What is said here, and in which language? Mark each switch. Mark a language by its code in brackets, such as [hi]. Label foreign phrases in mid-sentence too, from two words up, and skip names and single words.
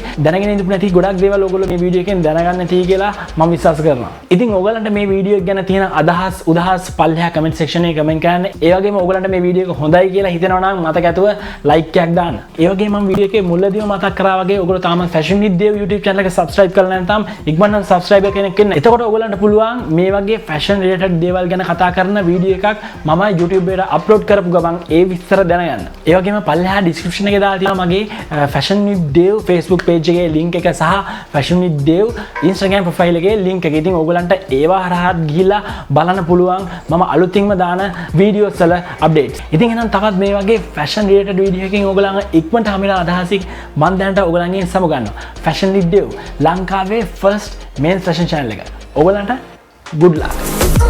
[si] දැනගෙන ඉඳපු නැති ගොඩක් දේවල් ඕගොල්ලෝ මේ වීඩියෝ එකෙන් දැනගන්න ඇති කියලා මම විශ්වාස කරනවා. ඉතින් ඕගලන්ට මේ වීඩියෝ එක ගැන තියෙන අදහස් උදහස් පල්ලෙහා [en] comment section [si] එකේ comment කරන්න. ඒ වගේම ඕගලන්ට මේ වීඩියෝ එක හොඳයි කියලා හිතෙනවා නම් මතක ඇතුව like එකක් දාන්න. ඒ වගේම මම වීඩියෝ එකේ මුලදීම මතක් කරා වගේ ඕගොල්ලෝ තාම fashion with dev YouTube channel එක subscribe කරලා නැත්නම් ඉක්මනට subscriber කෙනෙක් වෙන්න. එතකොට ඕගලන්ට පුළුවන් මේ වගේ [en] fashion related [si] දේවල් ගැන කතා කරන වීඩියෝ එකක් මම YouTube එකට upload කරපු ගමන් ඒ විස්තර දැනගන්න. ඒ වගේම පල්ලෙහා description එකේ දාලා තියෙනවා මගේ fashion with dev Facebook page එකේ link එක සහ fashion with dev Instagram profile එකේ link එක. ඉතින් ඕගලන්ට ඒවා හරහා ගිහිල්ලා බලන්න පුළුවන් මම අලුතින්ම දාන videos වල updates. ඉතින් එහෙනම් තවත් මේ වගේ [en] fashion related video [si] එකකින් ඕගලන් ඉක්මනට හම්බෙලා අදහසින් මම දැනට ඕගලන්ගෙන් සමුගන්නවා. fashion with dev ලංකාවේ [en] first main fashion channel [si] එක. ඕගලන්ට [en] good luck.